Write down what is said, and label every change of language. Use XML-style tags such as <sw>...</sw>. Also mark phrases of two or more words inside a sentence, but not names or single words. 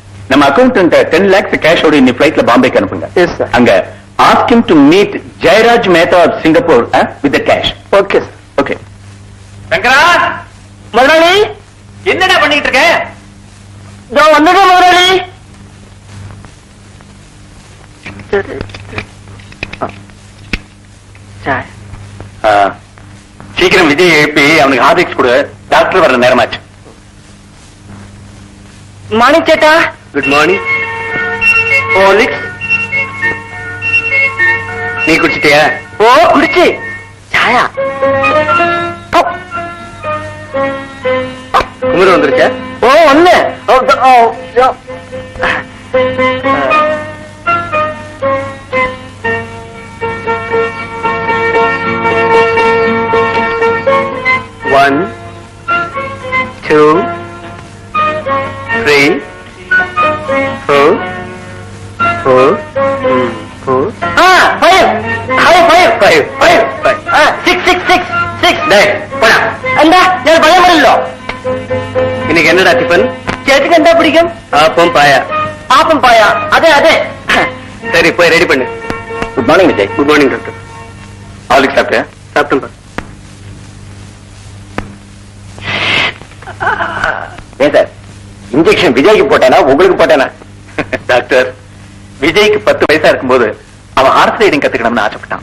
<ta>நம்ம அக்கௌண்டன்ட் 10 lakhs கேஷ் ஓட இன்னி ஃளைட்ல பாம்பேக்கு அனுப்புங்க.</ta> <en>yes sir. அங்க ask him to meet ஜெயராஜ் மேத்தா of Singapore with the cash. okay sir. ஓகே.</en> <ta>சங்கரா, முதலாளி என்னடா பண்ணிட்டு இருக்க? இதோ வந்துடும் முதலாளி. சீக்கிரம் விஜய் எழுப்பி அவனுக்கு ஹார்லிக்ஸ் கொடு. டாக்டர் வர நேரமாச்சு. மாணிக் சேட்டா.</ta> <en>good morning.</en> <ta>ஹார்லிக்ஸ் நீ குடிச்சிட்டியா? ஓ குடிச்சு. சாயா. குமர் வந்துருச்சா? ஓ ஒண்ணு.</ta> <en>One, two, three, four, four, four. five five five Five, five. six six six six.</en> <ta>டேய், போடா.</ta> <ml>എന്താ ഞാൻ ഭയമല്ലോ.</ml> <ta>இன்னைக்கு என்னடா டிஃபன்?</ta> <ml>ചേച്ചിക്ക് എന്താ പിടിക്കും?</ml> <ta>ஆப்பம் பாயா.</ta> <ml>ആപ്പം പായ. അതെ അതെ.</ml> <ta>சரி போய் ரெடி பண்ணு.</ta> <en>good morning</en> <ta>விஜய்.</ta> <en>good morning</en> <ta>டாக்டர். ஹார்லிக்ஸ் சாப்பிட்டியா? சாப்பிட்டேன். ஏன் சார் இன்ஜெக்ஷன் விஜய்க்கு போட்டானா உங்களுக்கு போட்டானா? டாக்டர், விஜய்க்கு 10 வயசா இருக்கும்போது அவன்</ta> <en>horse riding</en> <ta>கத்துக்கணும்னு ஆசைப்பட்டான்.</ta>